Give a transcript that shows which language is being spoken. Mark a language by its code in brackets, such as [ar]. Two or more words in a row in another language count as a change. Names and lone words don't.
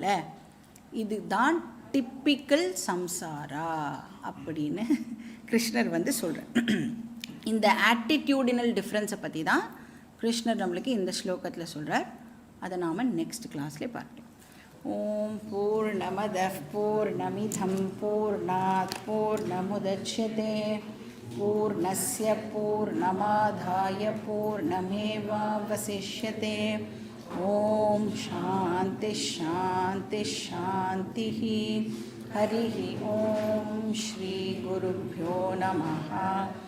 [ta] இதுதான் டிப்பிக்கல் சம்சாரா அப்படின்னு கிருஷ்ணர் சொல்கிறார். இந்த [en] attitudinal difference [ta] பற்றி தான் கிருஷ்ணர் நம்மளுக்கு இந்த ஸ்லோகத்தில் சொல்கிறார். அதை நாம் [en] next class [ta] பார்க்கலாம். [sa] ஓம் பூர்ணமதః பூர்ணமிதம் பூர்ணாத் பூர்ணமுதச்யதே பூர்ணஸ்ய பூர்ணமாதாய பூர்ணமேவாவசிஷ்யதே. ஓம் சாந்தி சாந்தி சாந்தி. ஹரி ஓம் ஸ்ரீ குருभ्यो நமः.